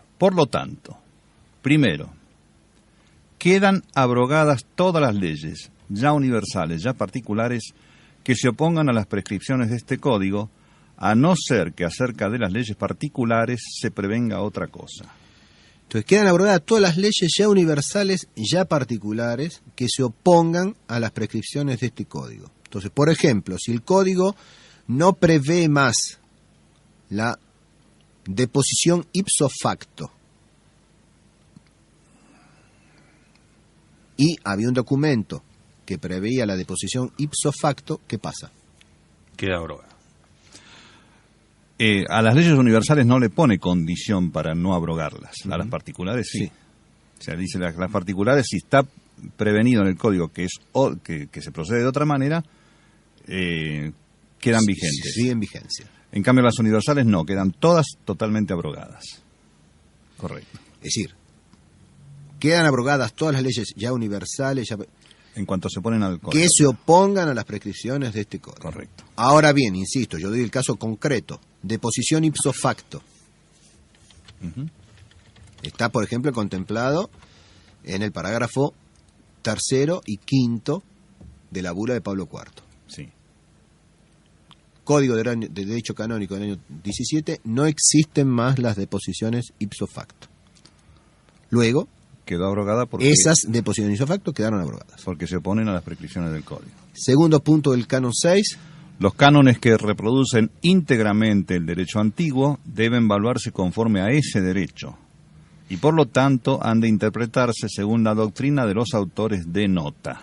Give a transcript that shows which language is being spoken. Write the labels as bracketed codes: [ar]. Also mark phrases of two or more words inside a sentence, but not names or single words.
[es] Por lo tanto, primero, quedan abrogadas todas las leyes, ya universales, ya particulares, que se opongan a las prescripciones de este Código, a no ser que acerca de las leyes particulares se prevenga otra cosa. Entonces quedan abrogadas todas las leyes ya universales, ya particulares, que se opongan a las prescripciones de este Código. Entonces, por ejemplo, si el Código no prevé más la deposición [la] ipso facto [es] y había un documento que preveía la deposición [la] ipso facto, [es] ¿qué pasa? Queda abrogado. A las leyes universales no le pone condición para no abrogarlas. A las particulares sí. O sea, dice las particulares, si está prevenido en el Código que se procede de otra manera, quedan vigentes. Sí, en vigencia. En cambio, las universales no, quedan todas totalmente abrogadas. Correcto. Es decir, quedan abrogadas todas las leyes ya universales, en cuanto se ponen al Código, que se opongan a las prescripciones de este Código. Correcto. Ahora bien, insisto, yo doy el caso concreto, deposición [la] ipso facto. [es] Está, por ejemplo, contemplado en el parágrafo 3 y 5 de la bula de Pablo IV. Sí. Código de Derecho Canónico del año 17, no existen más las deposiciones [la] ipso facto. [es] Luego, quedó abrogada porque esas deposiciones [la] ipso facto [es] quedaron abrogadas. Porque se oponen a las prescripciones del Código. Segundo punto del Canon 6. Los cánones que reproducen íntegramente el derecho antiguo deben evaluarse conforme a ese derecho y por lo tanto han de interpretarse según la doctrina de los autores de nota.